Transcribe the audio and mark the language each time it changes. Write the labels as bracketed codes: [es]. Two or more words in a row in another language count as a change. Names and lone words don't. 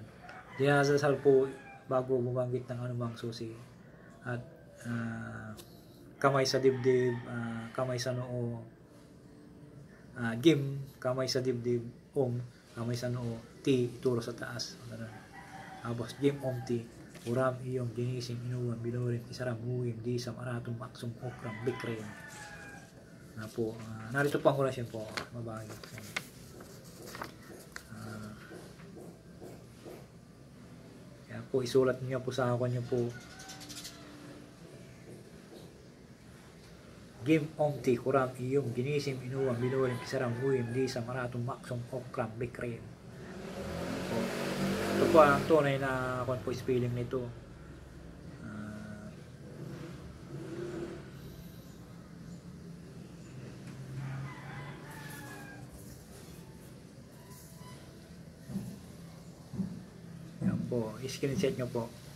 [tl] Dinasasal po bago bumanggit ng anumang susi. At kamay sa dibdib, kamay sa noo, Gim, kamay sa dibdib, kamay sa noo, Ti, ituro sa taas. Tapos Gim Omti, uram iyong ginising inuwan, binurin, isaram, huwim, disam, aratum, maksum, okram, bikren. Na po, narito po ang orasyon po, mabagi. Kaya po, isulat niyo po sa akin niyo po, Gim Omti, kuram iyong ginising inuwan, binurin, isaram, huwim, disam, aratum, maksum, okram, bikren. Ito po ang tunay na kung po spelling nito. Yan po, screenshot nyo po.